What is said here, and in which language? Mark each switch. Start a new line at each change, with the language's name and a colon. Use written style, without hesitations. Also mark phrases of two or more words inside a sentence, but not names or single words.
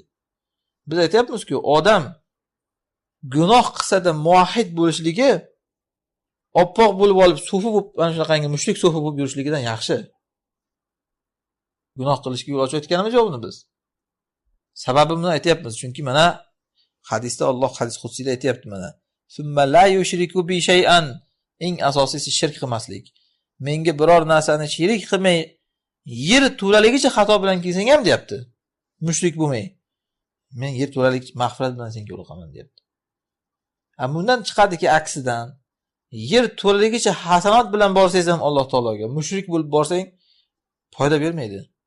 Uzbek: Biz aytayapmiz-ku, odam gunoh qilsa-da muvahhid bo'lishligi oppoq bo'lib olib, sufi bo'lib, mana shunaqangi mushrik sufi bo'lib yurishligidan yaxshi. Gunoh qilishga yo'l ochayotganimiz yo'q buni biz. Sababini aytayapmiz, chunki mana hadisda Alloh hadis qudsiyda aytayapti mana.
Arabic: ثم لا يشرك بي شيئا.
Uzbek: Eng asosiysi shirk qilmaslik. Menga biror narsani shirik qilmay, yer to'laligicha xato bilan kelsang ham deyapti. Mushrik bo'lmay. Men yer to'lalik mag'firat bilan senga yo'liqaman deyapti. Bundan chiqadiki aksidan, yer to'laligicha hasanat bilan borsangiz ham Alloh taologa, mushrik bo'lib borsang foyda bermaydi.